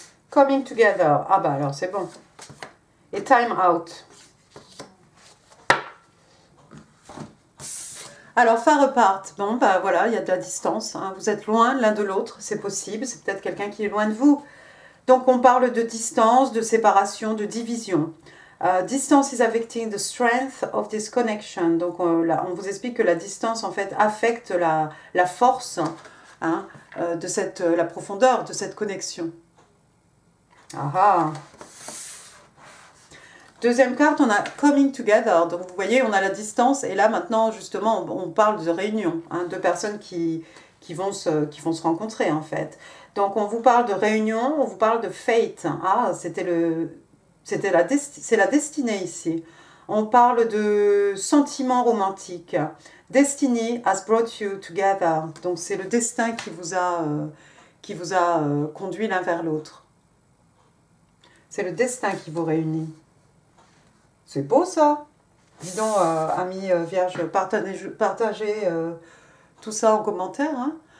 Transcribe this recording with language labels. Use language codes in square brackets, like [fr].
[fr] Coming together. Ah bah alors c'est bon. Et time out. Alors far apart. Bon bah voilà, il y a de la distance. Hein. Vous êtes loin l'un de l'autre, c'est possible. C'est peut-être quelqu'un qui est loin de vous. Donc on parle de distance, de séparation, de division. [en] Distance is affecting the strength of this connection. [fr] Donc on vous explique que la distance en fait affecte la force, hein, la profondeur de cette connexion. Ah. Deuxième carte, on a Coming Together. Donc vous voyez, on a la distance. Et là maintenant, justement, on parle de réunion. Hein, deux personnes qui vont se rencontrer en fait. Donc on vous parle de réunion, on vous parle de fate. Ah, c'est la destinée ici. On parle de sentiments romantiques. [en] Destiny has brought you together. [fr] Donc c'est le destin qui vous a conduit l'un vers l'autre. C'est le destin qui vous réunit. C'est beau ça. Dis donc, amis vierges, partagez tout ça en commentaire. Hein.